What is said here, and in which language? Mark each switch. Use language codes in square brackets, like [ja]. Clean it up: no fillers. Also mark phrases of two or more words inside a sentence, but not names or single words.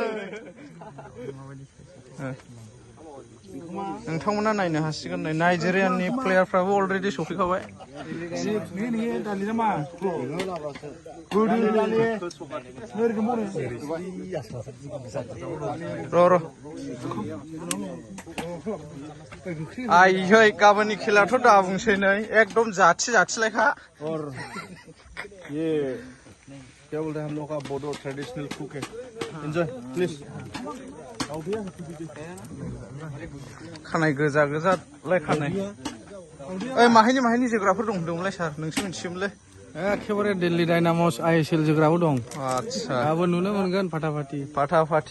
[brx] नोंथांमोना नायनो हासिगोन नै नाइजेरियाननि प्लेयारफ्राबो अलरेडि सफैखाबाय र' आइयै गाबोननि खेलाथ' दा बुंसै नै एकदम जाथिलायखा [hi] क्या बोल रहे हैं हम लोग का बोडो [en] traditional cook [hi] है [en] enjoy please [brx] खानाय गोजा लायखानाय ओइ माहायनि जोग्राफोर दं होनदोंमोनलाय सार नोंसो मिथियोमोनलै एखेबारे दिल्ली डायनामस आइएसएल जोग्राबो दं आदसा दाबो नुनो मोनगोन फाटाफाटि